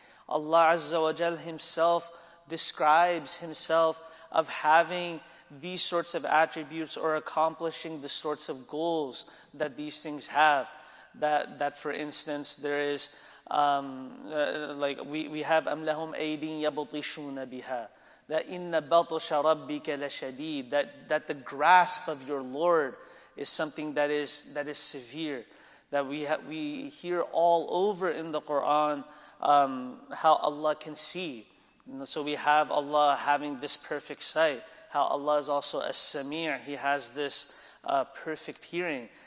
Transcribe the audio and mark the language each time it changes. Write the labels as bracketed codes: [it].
[en] Allah Azza wa Jal Himself describes Himself of having these sorts of attributes or accomplishing the sorts of goals that these things have. That for instance, there is like we have [ar] أَمْ لَهُمْ أَيْدٍ يَبْطِشُونَ بِهَا. That إِنَّ بَطْشَ رَبِّكَ لَشَدِيدٌ. [en] That the grasp of your Lord is something that is severe. That we hear all over in the Quran how Allah can see. And so we have Allah having this perfect sight. How Allah is also as-Sami', He has this perfect hearing.